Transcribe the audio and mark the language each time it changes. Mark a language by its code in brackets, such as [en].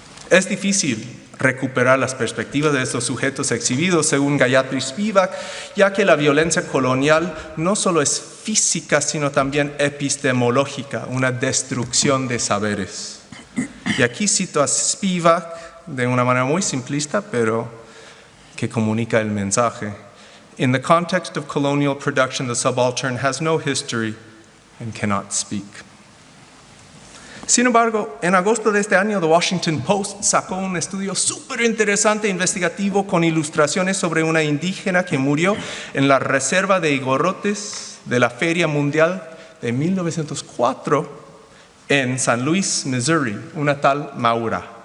[es] Es difícil recuperar las perspectivas de estos sujetos exhibidos según Gayatri Spivak, ya que la violencia colonial no solo es física, sino también epistemológica, una destrucción de saberes. Y aquí cito a Spivak de una manera muy simplista, pero que comunica el mensaje. [en] In the context of colonial production, the subaltern has no history and cannot speak. [es] Sin embargo, en agosto de este año, The Washington Post sacó un estudio súper interesante e investigativo con ilustraciones sobre una indígena que murió en la reserva de Igorrotes de la Feria Mundial de 1904 en San Luis, Missouri, una tal Maura.